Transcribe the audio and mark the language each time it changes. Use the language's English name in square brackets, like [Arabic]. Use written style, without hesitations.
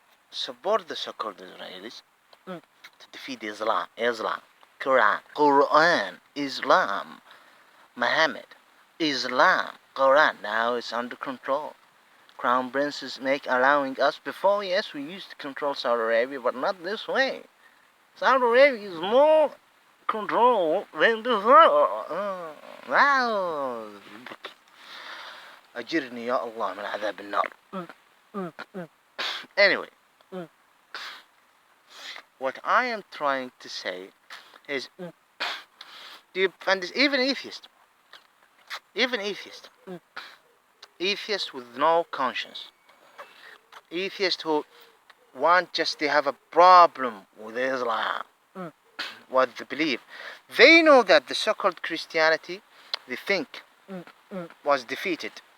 [English] Support the so-called Israelis to defeat Islam, Quran, Islam, Muhammad, Islam, Quran. Now it's under control. Crown princes allowing us before. Yes, we used to control Saudi Arabia, but not this way. Saudi Arabia is more control than before. Wow. [Arabic] أجرني يا الله من عذاب النار. [English] Anyway, what I am trying to say is, do you understand? Even atheists with no conscience, atheists who they have a problem with Islam, what they believe, they know that the so-called Christianity, they think, was defeated.